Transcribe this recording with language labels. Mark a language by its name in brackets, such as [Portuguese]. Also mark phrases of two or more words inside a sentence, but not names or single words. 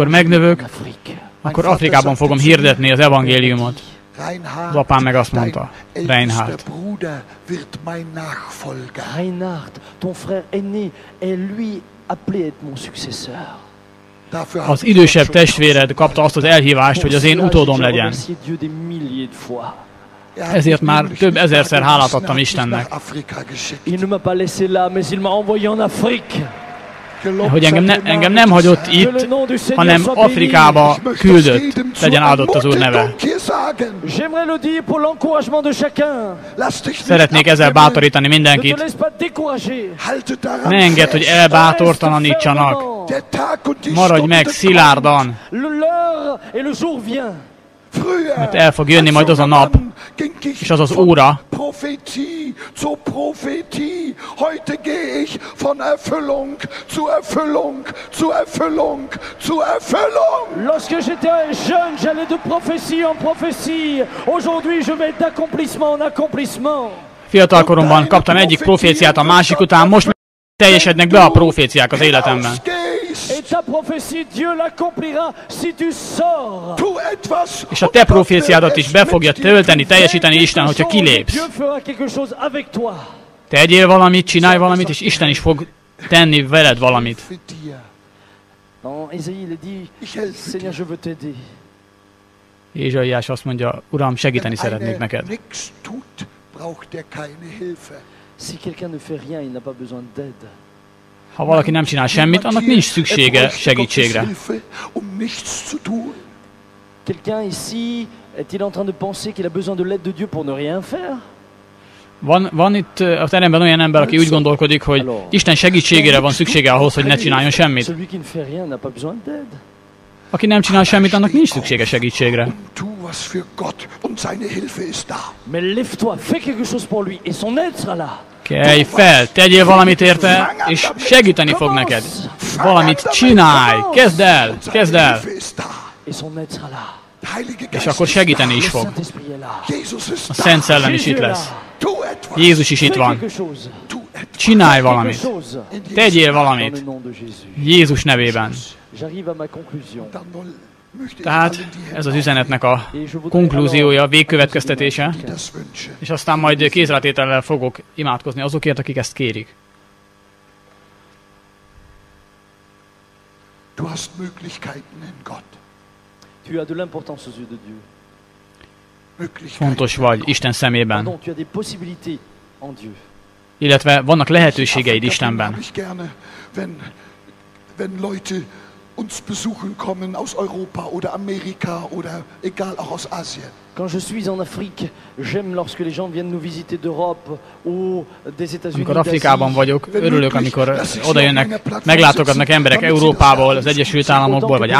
[French] j'annoncerai [Hungarian] megnövök, [French] en Afrique. [Hungarian] akkor Afrikában fogom hirdetni az evangéliumot. Reinhard, Az apám meg azt mondta, [German] dein Reinhard. ältester Bruder wird mein Nachfolger. [French] Reinhard, ton frère aîné, est lui appelé à être mon successeur. [German] Dafür [Hungarian] Az [German] habe ich [Hungarian] idősebb [German] Gott schon [Hungarian] testvéred kapta azt az elhívást, hogy az én utódom legyen. [French] Remercié Dieu des milliers de fois. [Hungarian] Ezért már több ezerszer hálát adtam Istennek. [French] Il ne m'a pas laissé là, mais il m'a envoyé en Afrique. [Hungarian] Hogy engem nem hagyott itt, hanem Afrikába küldött. Legyen áldott az Úr neve. [French] J'aimerais le dire pour l'encouragement de chacun. [Hungarian] Szeretnék ezzel bátorítani [French] Ne te [Hungarian] mindenkit. [French] laisse pas décourager. [Hungarian] Ne engedd, hogy elbátortalanítsanak. Maradj meg szilárdan, [French] L'heure et le jour vient. [Hungarian] mert el fog jönni majd az a nap, és az az óra, [German] Prophetie zur Prophetie. Heute gehe ich von Erfüllung zu Erfüllung zu Erfüllung zu Erfüllung. [French] Lorsque j'étais jeune, j'allais de prophétie en prophétie. Aujourd'hui, je vais d'accomplissement en accomplissement. [Hungarian] fiatalkoromban kaptam egyik proféciát a másik után, most teljesednek be a proféciák az életemben. [French] Et ta prophétie, Dieu l'accomplira si tu sors. [German] Tu etwas. [Hungarian] És a te proféciádat is be fogja tölteni, teljesíteni Isten, hogyha kilépsz. [French] Dieu fera quelque chose avec toi. [Hungarian] Tegyél valamit, csinálj valamit, és Isten is fog tenni veled valamit. [German] Für dir. [French] En Isaïe, il est dit, Seigneur, je veux t'aider. [Hungarian] Ézsaiás azt mondja, Uram, segíteni [German] Wenn [Hungarian] szeretnék [German] einer [Hungarian] neked. [German] nichts tut, braucht er keine Hilfe. [French] Si quelqu'un ne fait rien, il n'a pas besoin d'aide. [Hungarian] Ha valaki nem csinál semmit, annak nincs szüksége [German] Gottes [Hungarian] segítségre. [German] Hilfe, um nichts zu tun. [French] Quelqu'un ici est-il en train de penser qu'il a besoin de l'aide de Dieu pour ne rien faire? [Hungarian] Van itt a teremben olyan ember, aki úgy gondolkodik, hogy Isten segítségére van szüksége ahhoz, hogy ne csináljon semmit. [French] Celui qui ne fait rien n'a pas besoin d'aide. [Hungarian] Aki nem csinál semmit, annak nincs szüksége segítségre. [German] Und tu was für Gott und seine Hilfe ist da. [French] Mais lève-toi, fais quelque chose pour lui et son aide sera là. [Hungarian] Kelj fel, tegyél valamit érte, és segíteni fog neked. Valamit csinálj, kezd el, kezd el, [German] Hilfe ist da. [French] Et son aide sera là. [German] Der Heilige [Hungarian] és [German] Geist [Hungarian] akkor [German] ist [Hungarian] segíteni [German] da. [Hungarian] is [French] Le [Hungarian] fog. [French] Saint-Esprit est là. [German] Jesus ist [Hungarian] A [German] da. [Hungarian] Szent Szellem is [French] Jésus [Hungarian] itt [French] est [Hungarian] lesz. [French] là. [German] Tu etwas. [Hungarian] Jézus is itt [French] Fais [Hungarian] van. [French] quelque chose. [German] Tu etwas. [Hungarian] Csinálj [French] Quelque [Hungarian] valamit. [French] chose. [Hungarian] Tegyél [French] Dans le [Hungarian] valamit. [French] nom de Jézus. [Hungarian] Jézus nevében. [French] J'arrive à ma conclusion. [German] Dann möchte ich [Hungarian] Tehát [German] allen die [Hungarian] ez az [German] Hände [Hungarian] üzenetnek a [French] Et je voudrais [Hungarian] konklúziója, [French] alors- [Hungarian] végkövetkeztetése, [German] die das wünschen. [Hungarian] és aztán majd kézrátétellel fogok imádkozni azokért, akik ezt kérik. [German] Du hast Möglichkeiten in Gott. [French] Tu as de l'importance aux yeux de Dieu. [German] Möglichkeiten. [Hungarian] Fontos vagy Isten szemében, [French] Pardon, tu as des possibilités en Dieu. [Hungarian] illetve vannak lehetőségeid [German] Afrika [Hungarian] Istenben. [German] habe ich gerne, wenn Leute uns besuchen kommen aus Europa oder Amerika oder egal, auch aus Asien. [French] Quand je suis en Afrique, j'aime lorsque les gens viennent nous visiter d'Europe ou des États-Unis. [Hungarian] Amikor Afrikában [French] d'Asie. [Hungarian] vagyok, örülök, amikor oda jönnek, meglátogatnak emberek Európából, az Egyesült Államokból, vagy